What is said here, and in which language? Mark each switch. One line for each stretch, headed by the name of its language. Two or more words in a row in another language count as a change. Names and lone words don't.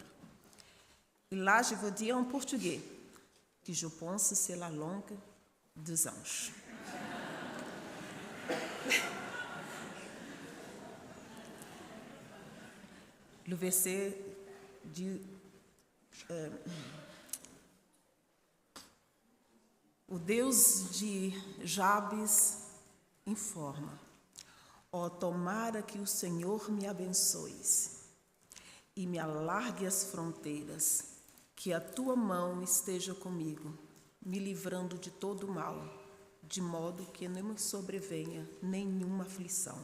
French: Et là, je veux dire en portugais, que je pense que c'est la langue des anges. Le verset dit,
Portuguese: o Deus de Jabes informa: ó, tomara que o Senhor me abençoe e me alargue as fronteiras, que a tua mão esteja comigo, me livrando de todo mal, de modo que não me sobrevenha nenhuma aflição.